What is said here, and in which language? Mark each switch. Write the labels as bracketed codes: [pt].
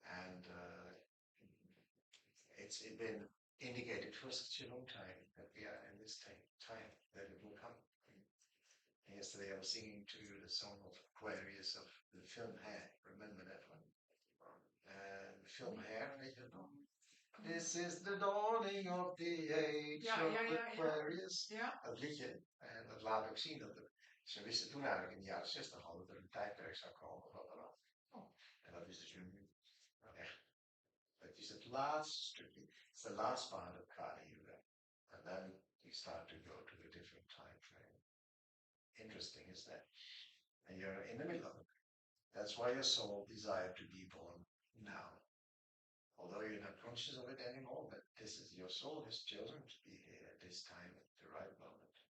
[en] And it's been indicated for such a long time that we are in this time that it will come. And yesterday I was singing to you the song of Aquarius of the film Hair. Remember that one? The film Hair, [nl] weet je nog? [en] This is the dawning of the age of Aquarius. [nl] Ja. Dat liedje. En dat laat ook zien dat ze wisten toen eigenlijk in de jaren 60 al dat er een tijdperk zou komen. En dat is dus nu echt. Dat is het laatste stukje. [en] It's the last part of Kali Yuga. And then you start to go to a different time frame. Interesting, is that? And you're in the middle of it. That's why your soul desired to be born now. Although you're not conscious of it anymore, but your soul has chosen to be here at this time, at the right moment.